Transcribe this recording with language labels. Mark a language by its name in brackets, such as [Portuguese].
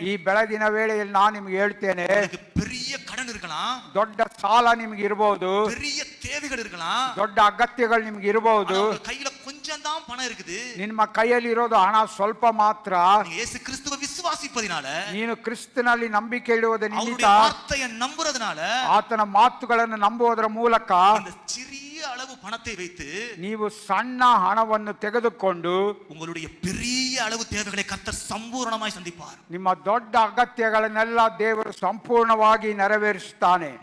[Kannada] ಈ ಬೆಳಗಿನ ವೇಳೆಯಲ್ಲಿ ನಾನು ನಿಮಗೆ ಹೇಳ್ತೇನೆ, [Tamil] உங்களுக்கு பெரிய கடன் இருக்கலாம், [Kannada] ದೊಡ್ಡ ಸಾಲ ನಿಮಗೆ ಇರಬಹುದು, [Tamil] பெரிய தேவைகள் இருக்கலாம், [Kannada] ದೊಡ್ಡ ಅಗತ್ಯಗಳು ನಿಮಗೆ ಇರಬಹುದು. [Tamil] ஆனா உங்க கையில கொஞ்சம் தான் பணம் இருக்குது. [Kannada] ನಿಮ್ಮ ಕೈಯಲ್ಲಿ ಇರೋದು ಹಣ ಸ್ವಲ್ಪ ಮಾತ್ರ. [Tamil] நீங்க இயேசு கிறிஸ்துவை விசுவாசிப்பதினால, [Kannada] ನೀನು ಕ್ರಿಸ್ತನಲ್ಲಿ ನಂಬಿಕೆ ಇಡುವುದ ನಿಮಿತ್ತ, [Tamil] அவருடைய வார்த்தையை நம்புறதுனால, [Kannada] ಆತನ ಮಾತುಗಳನ್ನು ನಂಬುವುದರ ಮೂಲಕ [Tamil] இந்த சிறிய அளவு பணத்தை வைத்து [Kannada] ನೀವು ಸಣ್ಣ ಹಣವನ್ನು ತೆಗೆದುಕೊಂಡು [Tamil] உங்களுடைய பெரிய அளவு தேவைகளை கர்த்தர் சம்பூர்ணமாய் சந்திப்பார். [Kannada] ನಿಮ್ಮ ದೊಡ್ಡ ಅಗತ್ಯಗಳನ್ನೆಲ್ಲ ದೇವರು ಸಂಪೂರ್ಣವಾಗಿ ನೆರವೇರಿಸುತ್ತಾನೆ.